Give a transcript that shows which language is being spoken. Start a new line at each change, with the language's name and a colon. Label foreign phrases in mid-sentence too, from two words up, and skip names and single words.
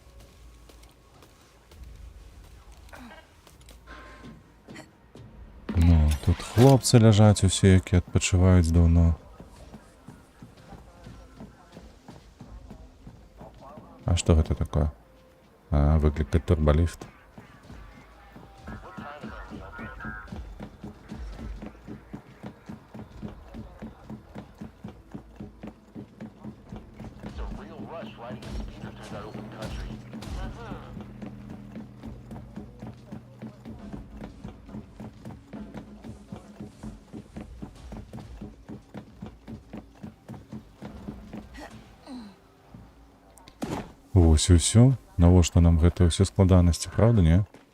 Belarusian: Ну, тут хлопцы ляжаць усе, які адпачываюць даўно. А што гэта такое? А, выклікаць турбаліфт.
English: It's a real rush riding a speeder through that open country.
Belarusian: Вось і ўсё. Навошта нам гэта ўсе складанасці, правда, не?